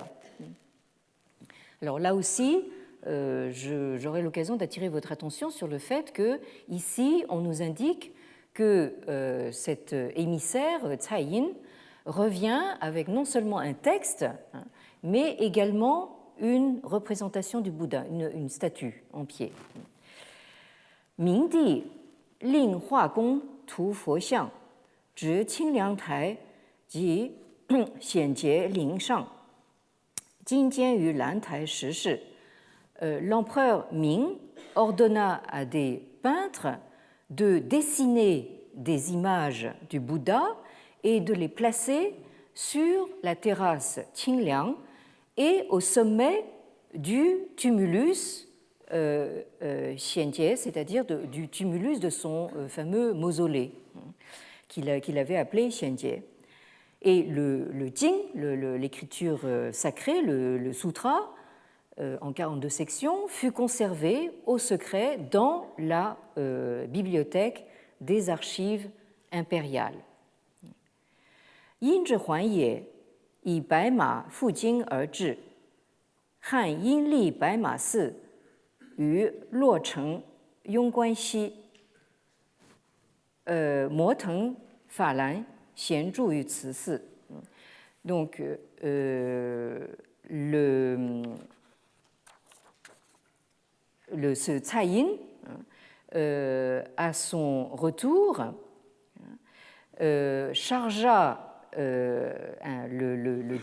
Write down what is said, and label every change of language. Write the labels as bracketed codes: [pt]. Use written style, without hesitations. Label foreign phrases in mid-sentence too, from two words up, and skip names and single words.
[fr] Alors là aussi, j'aurai l'occasion d'attirer votre attention sur le fait que ici, on nous indique que cet émissaire, Cai Yin, revient avec non seulement un texte, mais également une représentation du Bouddha, une statue en pied. [zh] 明帝令画工图佛像，置清凉台及显节陵上，经缄于兰台石室. [fr] L'empereur Ming ordonna à des peintres de dessiner des images du Bouddha et de les placer sur la terrasse Qingliang et au sommet du tumulus Xianjie, c'est-à-dire du tumulus de son fameux mausolée qu'il avait appelé Xianjie. Et le Jing, l'écriture sacrée, le sutra, en 42 sections, fut conservé au secret dans la bibliothèque des archives impériales. [zh] 愔之还也，以白马负经而至，汉因立白马寺，于洛城雍关西，摩腾法兰咸卒于此寺. [fr] Donc, ce Cai Yin, à son retour, chargea le